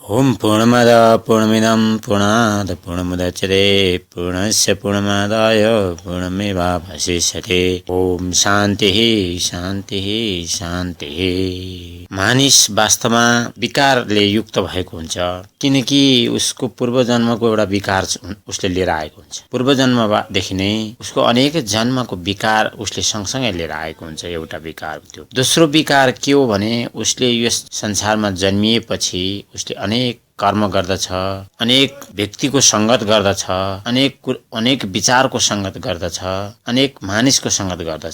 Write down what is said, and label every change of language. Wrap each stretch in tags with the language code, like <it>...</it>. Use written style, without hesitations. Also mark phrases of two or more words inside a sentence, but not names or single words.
<sa>ओम पूर्णमद पूर्णमिदं पूर्णात् पूर्णमुदच्यते पूर्णस्य पूर्णमादाय पूर्णमेवावशिष्यते। ओम शान्तिः शान्तिः शान्तिः।</sa> <ne>मानिस वास्तवमा विकारले युक्त भएको हुन्छ, किनकि उसको पूर्व जन्मको एउटा विकार उसले लिएर आएको हुन्छ। पूर्व जन्मदेखि नै उसको अनेक जन्मको विकार उसले सँगसँगै लिएर आएको हुन्छ। एउटा विकार त्यो। दोस्रो विकार के हो भने उसले यस संसारमा जन्मिएपछि उसले अनेक कर्म गर्दछ, अनेक व्यक्तिको संगत गर्दछ, अनेक विचारको संगत गर्दछ, अनेक मानिसको संगत गर्दछ।</ne>